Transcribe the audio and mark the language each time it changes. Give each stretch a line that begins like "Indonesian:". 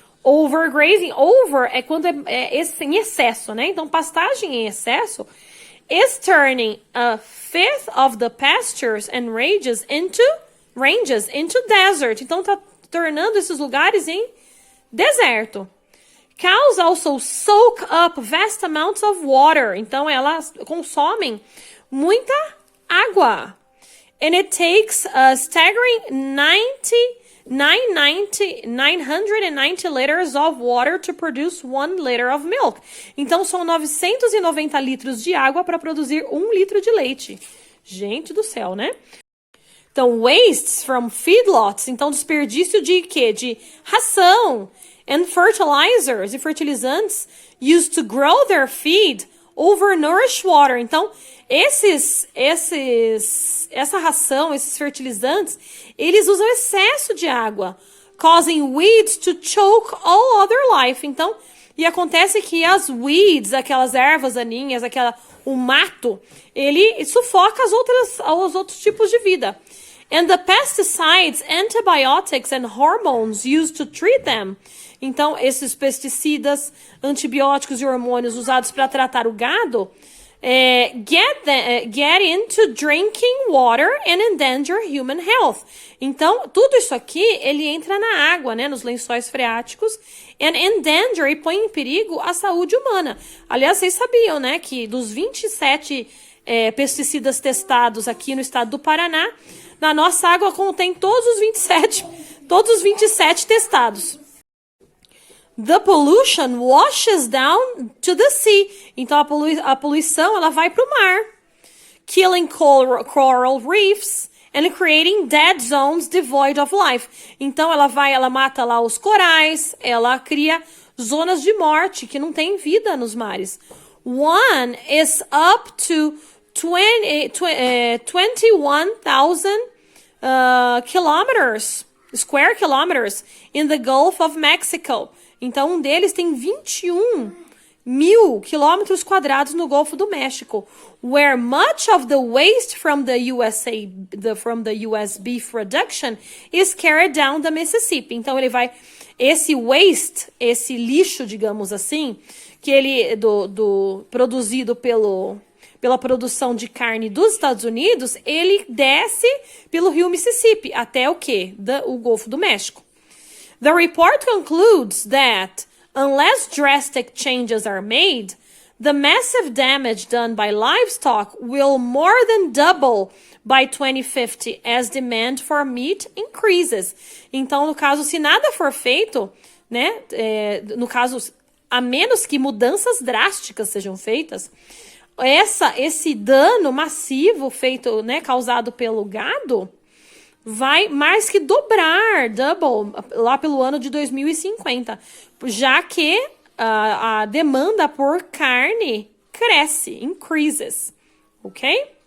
Portuguese: Overgrazing, é quando em excesso, né? Então, pastagem em excesso
English: is turning 1/5 of the pastures and ranges into desert.
Portuguese: Então, tá tornando esses lugares em deserto.
English: Cows also soak up vast amounts of water.
Portuguese: Então, elas consomem muita água.
English: And it takes a staggering 990 liters of water to produce 1 liter of milk.
Portuguese: Então, são 990 litros de água para produzir 1 litro de leite. Gente do céu, né?
English: Então, wastes from feedlots.
Portuguese: Então, desperdício de quê? De ração.
English: And fertilizers
Portuguese: e fertilizantes
English: used to grow their feed overnourished water.
Portuguese: Então, essa ração, esses fertilizantes, eles usam excesso de água,
English: causing weeds to choke all other life.
Portuguese: Então, e acontece que as weeds, aquelas ervas daninhas, o mato, ele sufoca os outros tipos de vida.
English: And the pesticides, antibiotics and hormones used to treat them.
Portuguese: Então, esses pesticidas, antibióticos e hormônios usados para tratar o gado
English: get into drinking water and endanger human health.
Portuguese: Então, tudo isso aqui, ele entra na água, né, nos lençóis freáticos,
English: and endanger,
Portuguese: e põe em perigo a saúde humana. Aliás, vocês sabiam, né, que dos 27 pesticidas testados aqui no estado do Paraná, na nossa água contém todos os 27 testados.
English: The pollution washes down to the sea.
Portuguese: Então, a poluição, ela vai para o mar.
English: Killing coral reefs and creating dead zones devoid of life.
Portuguese: Então, ela mata lá os corais, ela cria zonas de morte que não tem vida nos mares.
English: One is up to 21,000 kilometers square kilometers in the Gulf of Mexico.
Portuguese: Então, um deles tem 21.000 quilômetros quadrados no Golfo do México,
English: where much of the waste from the US beef production is carried down the Mississippi.
Portuguese: Então, ele vai... Esse waste, esse lixo, digamos assim, que ele produzido pela produção de carne dos Estados Unidos, ele desce pelo rio Mississippi até o quê? O Golfo do México.
English: The report concludes that unless drastic changes are made, the massive damage done by livestock will more than double by 2050 as demand for meat increases.
Portuguese: Então, no caso, se nada for feito, né, no caso, a menos que mudanças drásticas sejam feitas, esse dano massivo feito, né, causado pelo gado, vai mais que dobrar, double, lá pelo ano de 2050, já que a demanda por carne cresce, increases, ok?